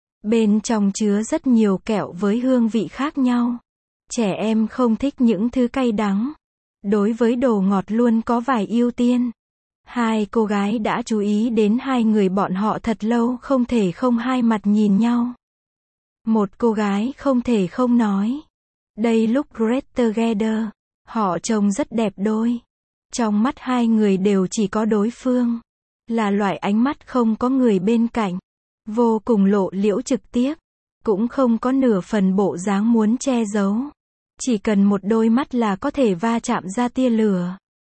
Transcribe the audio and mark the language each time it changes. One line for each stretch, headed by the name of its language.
Vietnamese: Bên trong chứa rất nhiều kẹo với hương vị khác nhau. Trẻ em không thích những thứ cay đắng. Đối với đồ ngọt luôn có vài ưu tiên. Hai cô gái đã chú ý đến hai người bọn họ thật lâu, không thể không hai mặt nhìn nhau. Một cô gái không thể không nói.
English: They look great together.
Vietnamese: Họ trông rất đẹp đôi. Trong mắt hai người đều chỉ có đối phương. Là loại ánh mắt không có người bên cạnh. Vô cùng lộ liễu trực tiếp. Cũng không có nửa phần bộ dáng muốn che giấu. Chỉ cần một đôi mắt là có thể va chạm ra tia lửa.